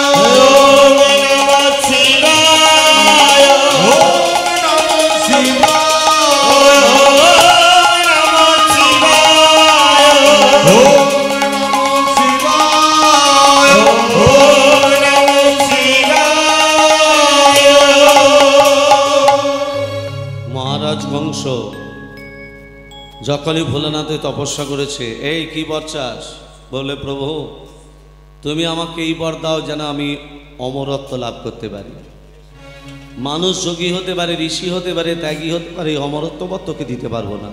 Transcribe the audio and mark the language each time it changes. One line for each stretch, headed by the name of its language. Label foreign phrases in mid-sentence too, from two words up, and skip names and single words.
Sanskrit: ओम नमः शिवाय ओम नमः शिवाय ओम नमः शिवाय ओम नमः शिवाय
Bangla: মহারাজ কংস যখনই ভোলানাথে তপস্যা করেছে, এই কি বর চাস? বলে প্রভু তুমি আমাকে এই বর দাও যেন আমি অমরত্ব লাভ করতে পারি। মানুষ যোগী হতে পারে, ঋষি হতে পারে, ত্যাগী হতে পারে, অমরত্ব বর তোকে দিতে পারবো না।